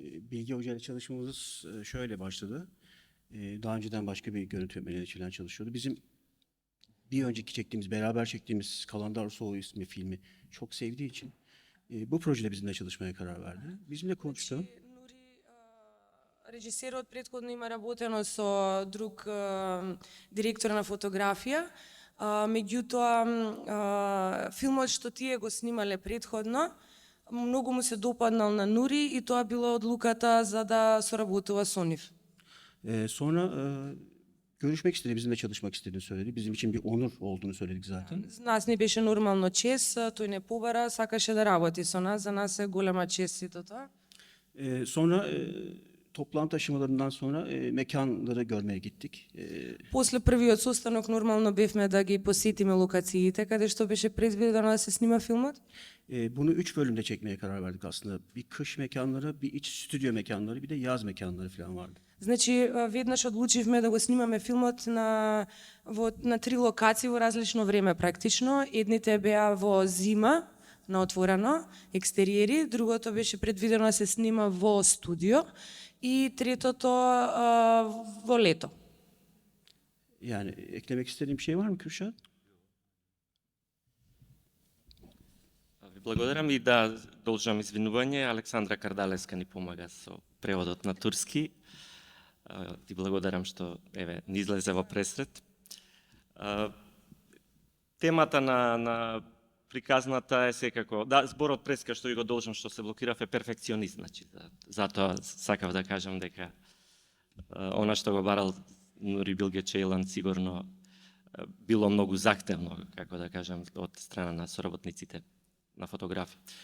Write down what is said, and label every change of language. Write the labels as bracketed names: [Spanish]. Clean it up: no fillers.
[Turkish] Bilgi Hoca ile çalışmamız şöyle başladı. Daha önceden başka bir görüntü yönetmeniyle çalışıyordu. Bizim bir önceki çektiğimiz, beraber çektiğimiz Kalandar Soğu ismi filmi çok sevdiği için bu projede bizimle çalışmaya karar verdi. Bizimle konuştu. [Macedonian] Nuri, režiserot prethodno ima работено со друг директор на фотографија, меѓутоа филмот што тие го снимале претходно, многу му се допаднал на Нури и тоа била одлуката за да соработува со нив. [Turkish] Sonra görüşmek istedi, bizimle çalışmak istediğini söyledi. Bizim için bir onur olduğunu söyledik zaten. [Macedonian] За нас не беше нормално чест, тој не побара, сакаше да работи со нас, за нас е голема чест сето тоа. [Turkish] Sonra toplantı aşamalarından sonra mekanları görmeye gittik. [Macedonian] После првиот состанок нормално бевме да ги посетиме локациите каде што беше предвидено да се снима филмот. [Turkish] Bunu 3 bölümde çekmeye karar verdik aslında. Bir kış mekanları, bir iç stüdyo mekanları, bir de yaz mekanları falan vardı. [Macedonian] Значи, веднаш одлучивме да го снимаме филмот на 3 локации во различно време практично. Едните беа во зима, на отворено, екстериери, другото беше предвидено да се снима во студио и третото во лето. [Turkish] Yani eklemek istediğim bir şey var mı Kürşat? [Macedonian] Ви благодарам и да должам извинување. Александра Кардалеска ни помага со преводот на турски. Ти благодарам што еве ни излезе во пресред. темата на приказната е секако, да, зборот преска што го должам што се блокирав е перфекционист, значи, затоа сакав да кажам дека она што го барал Нури Билге Чейлан сигурно било многу захтевно, како да кажам, од страна на соработниците на фотографија.